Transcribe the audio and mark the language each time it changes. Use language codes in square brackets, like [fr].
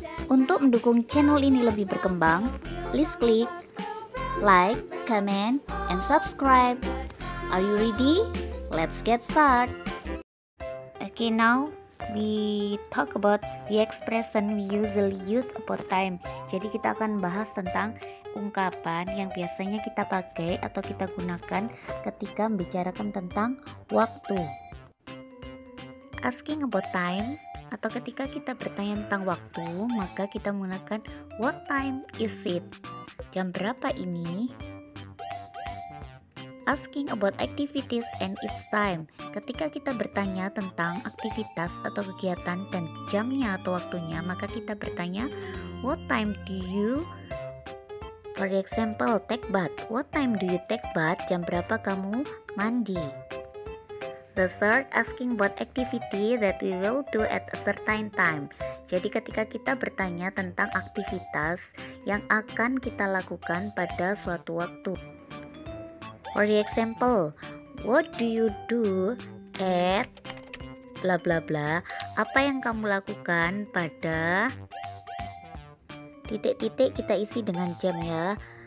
[id] Untuk mendukung channel ini lebih berkembang, [en] please click like, comment, and subscribe. Are you ready? Let's get started. Okay, now we talk about the expression we usually use about time. [id] Jadi kita akan bahas tentang ungkapan yang biasanya kita pakai atau kita gunakan ketika membicarakan tentang waktu. [en] Asking about time, [id] atau ketika kita bertanya tentang waktu, maka kita menggunakan [en] what time is it? [id] Jam berapa ini? [en] Asking about activities and its time. [id] Ketika kita bertanya tentang aktivitas atau kegiatan dan jamnya atau waktunya, maka kita bertanya [en] what time do you, for example, take bath? What time do you take bath? [id] Jam berapa kamu mandi? [en] The third, asking about activity that we will do at a certain time. [id] Jadi ketika kita bertanya tentang aktivitas yang akan kita lakukan pada suatu waktu. [en] For example, what do you do at bla bla bla? [id] Apa yang kamu lakukan pada titik-titik, kita isi dengan jam ya.